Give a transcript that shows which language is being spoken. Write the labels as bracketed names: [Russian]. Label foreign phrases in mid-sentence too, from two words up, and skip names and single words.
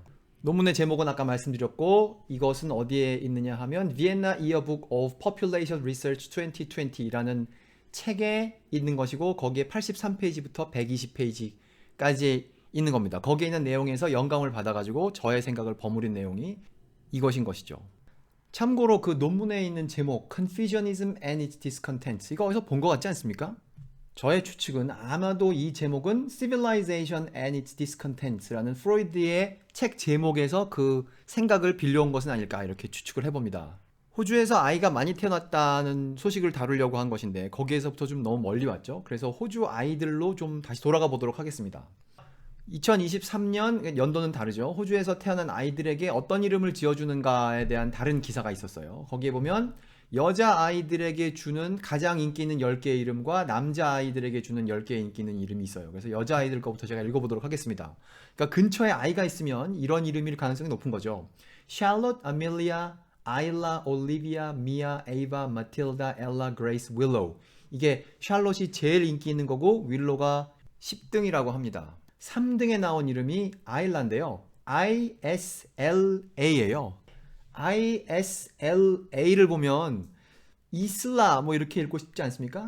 [Korean] 논문의 제목은 아까 말씀드렸고 이것은 어디에 있느냐 하면 Vienna Yearbook of Population Research 2020라는 책에 있는 것이고 거기에 83페이지부터 120페이지까지 있는 겁니다. 거기에 있는 내용에서 영감을 받아가지고 저의 생각을 버무린 내용이 이것인 것이죠. 참고로 그 논문에 있는 제목 Confucianism and its Discontents 이거 어디서 본 것 같지 않습니까? 저의 추측은 아마도 이 제목은 Civilization and its Discontents라는 프로이드의 책 제목에서 그 생각을 빌려온 것은 아닐까 이렇게 추측을 해봅니다. 호주에서 아이가 많이 태어났다는 소식을 다루려고 한 것인데 거기에서부터 좀 너무 멀리 왔죠. 그래서 호주 아이들로 좀 다시 돌아가 보도록 하겠습니다. 2023년 연도는 다르죠. 호주에서 태어난 아이들에게 어떤 이름을 지어주는가에 대한 다른 기사가 있었어요. 거기에 보면 여자 아이들에게 주는 가장 인기 있는 10개의 이름과 남자 아이들에게 주는 10개의 인기 있는 이름이 있어요. 그래서 여자 아이들 거부터 제가 읽어보도록 하겠습니다. 그러니까 근처에 아이가 있으면 이런 이름일 가능성이 높은 거죠. Charlotte, Amelia, Isla, Olivia, Mia, Ava, Matilda, Ella, Grace, Willow. 이게 샬롯이 제일 인기 있는 거고 윌로가 10등이라고 합니다. 3등에 나온 이름이 아일라인데요. ISLA예요. ISLA를 보면 이슬라 뭐 이렇게 읽고 싶지 않습니까?